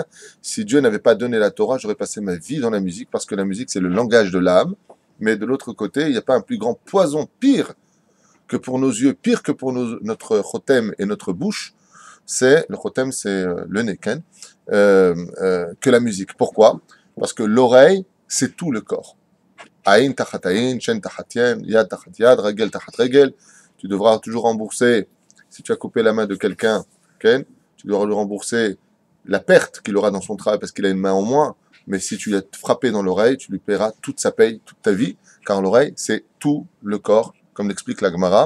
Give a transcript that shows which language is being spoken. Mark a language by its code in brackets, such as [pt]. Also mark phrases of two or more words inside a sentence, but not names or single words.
[fr] Si Dieu n'avait pas donné la Torah, j'aurais passé ma vie dans la musique, parce que la musique, c'est le langage de l'âme. Mais de l'autre côté, il n'y a pas un plus grand poison, pire que pour nos yeux, pire que pour notre chotem et notre bouche. Le chotem, c'est le neken, que la musique. Pourquoi? Parce que l'oreille, c'est tout le corps. [he] עין תחת עין, שן תחת שן, יד תחת יד, רגל תחת רגל. [fr] Tu devras toujours rembourser, si tu as coupé la main de quelqu'un, tu devras lui rembourser la perte qu'il aura dans son travail parce qu'il a une main en moins. Mais si tu l'as frappé dans l'oreille, tu lui paieras toute sa paye, toute ta vie, car l'oreille, c'est tout le corps, comme l'explique la Gemara.